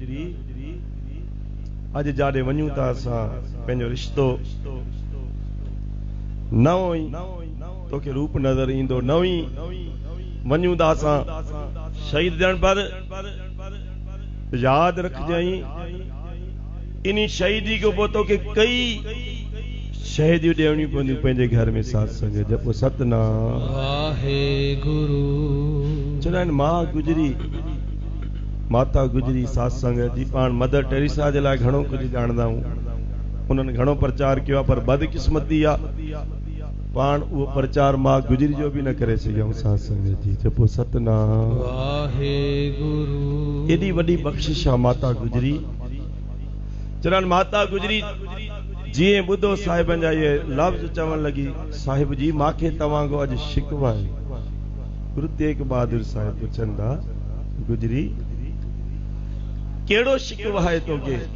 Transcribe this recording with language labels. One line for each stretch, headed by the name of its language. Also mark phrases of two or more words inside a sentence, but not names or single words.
Sindhi: अज जाॾे वञूं था असां पंहिंजो रिश्तो नओं ई तोखे रूप नज़र ईंदो, नओं ई वञूं था असां शहीद थियण, पर यादि रखजांइ इन्हीं शहीदी को पोइ तोखे कई शहीदियूं ॾियणियूं पवंदियूं पंहिंजे घर में।
Punjabi: ਸਾਧ ਸੰਗਤ ਜਪੋ ਸਤਨਾਮ वाहेगुरु।
Sindhi: चवंदा आहिनि मां गुजरी माता गुजरी साध संगत जी पाण मदर टेरेसा जे लाइ घणो कुझु ॼाणंदा आहियूं, उन्हनि घणो प्रचार कयो आहे, पर बदकिस्मती आहे पाण उहो प्रचार मां गुजरी जो बि न करे सघियऊं।
Punjabi: ਸਾਧ ਸੰਗਤ ਜੀ ਜਪੋ ਸਤਨਾਮ वाहेगुरु।
Sindhi: एॾी वॾी बख़्शिश आहे माता गुजरी। चवनि माता गुजरी जीअं ॿुधो साहिबनि जा इहे लफ़्ज़ चवण लॻी, साहिब जी मांखे तव्हां खां अॼु शिकवा आहे। गुरु तेग बहादुर साहिब पुछनि था, गुजरी कहिड़ो शिकवा आहे तोखे?